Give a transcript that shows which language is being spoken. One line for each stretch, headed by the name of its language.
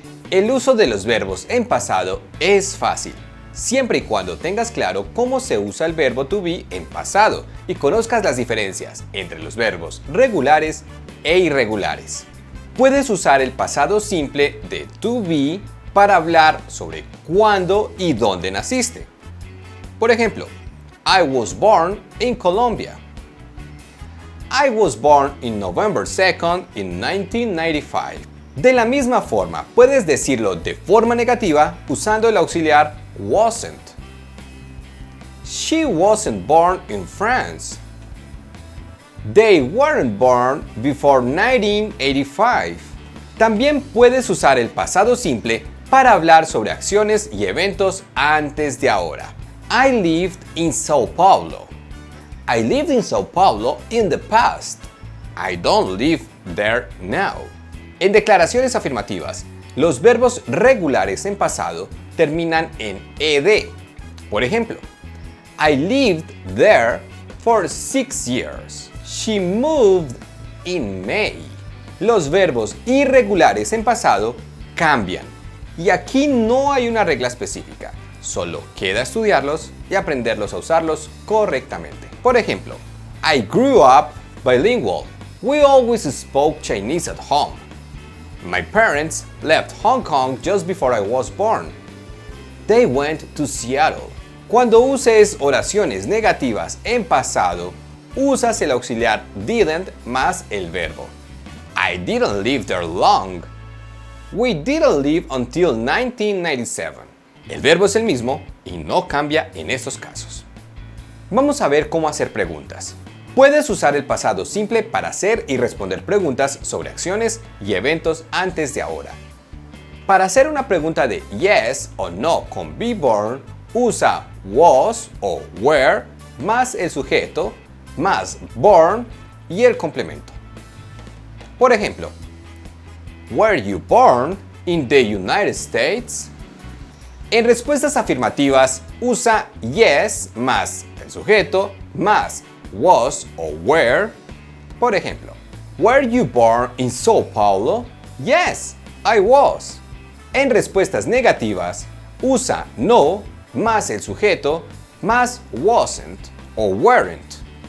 Spanish: El uso de los verbos en pasado es fácil, siempre y cuando tengas claro cómo se usa el verbo to be en pasado y conozcas las diferencias entre los verbos regulares e irregulares. Puedes usar el pasado simple de to be para hablar sobre cuándo y dónde naciste. Por ejemplo,
English: I was born in Colombia. I was born in November 2nd in 1995.
Spanish: De la misma forma, puedes decirlo de forma negativa usando el auxiliar wasn't.
English: She wasn't born in France. They weren't born before 1985.
Spanish: También puedes usar el pasado simple para hablar sobre acciones y eventos antes de ahora.
English: I lived in Sao Paulo. I lived in Sao Paulo in the past. I don't live there now.
Spanish: En declaraciones afirmativas, los verbos regulares en pasado terminan en ed. Por ejemplo,
English: I lived there for 6 years. She moved in May.
Spanish: Los verbos irregulares en pasado cambian. Y aquí no hay una regla específica. Solo queda estudiarlos y aprenderlos a usarlos correctamente. Por ejemplo,
English: I grew up bilingual. We always spoke Chinese at home. My parents left Hong Kong just before I was born. They went to Seattle.
Spanish: Cuando uses oraciones negativas en pasado, usas el auxiliar didn't más el verbo.
English: I didn't live there long. We didn't live until 1997.
Spanish: El verbo es el mismo y no cambia en estos casos. Vamos a ver cómo hacer preguntas. Puedes usar el pasado simple para hacer y responder preguntas sobre acciones y eventos antes de ahora. Para hacer una pregunta de yes o no con be born, usa was o were más el sujeto más born y el complemento. Por ejemplo,
English: were you born in the United States?
Spanish: En respuestas afirmativas, usa yes más el sujeto más was o were. Por ejemplo,
English: were you born in Sao Paulo? Yes, I was.
Spanish: En respuestas negativas, usa no más el sujeto más wasn't o weren't.